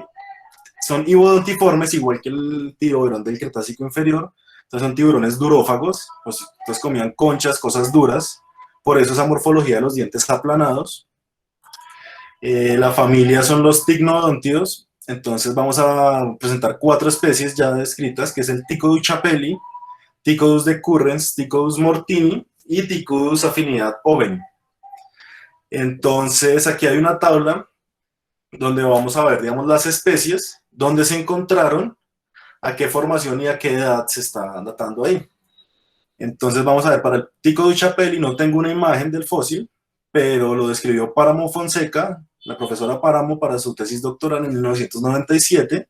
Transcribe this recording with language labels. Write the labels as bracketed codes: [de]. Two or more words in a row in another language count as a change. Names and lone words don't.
[es] Son ibodontiformes, igual que el tiburón del Cretácico inferior. Entonces son tiburones durófagos, pues, entonces comían conchas, cosas duras, por eso esa morfología de los dientes aplanados. La familia son los ticnodontidos, entonces vamos a presentar 4 especies ya descritas, que es el Ticodus chapelli, Ticodus decurrens, Ticodus mortini y Ticodus afinidad oveni. Entonces aquí hay una tabla donde vamos a ver, digamos, las especies, dónde se encontraron, a qué formación y a qué edad se está datando ahí. Entonces vamos a ver, para el Ticodus chapelli no tengo una imagen del fósil, pero lo describió Páramo Fonseca, la profesora Páramo, para su tesis doctoral en 1997.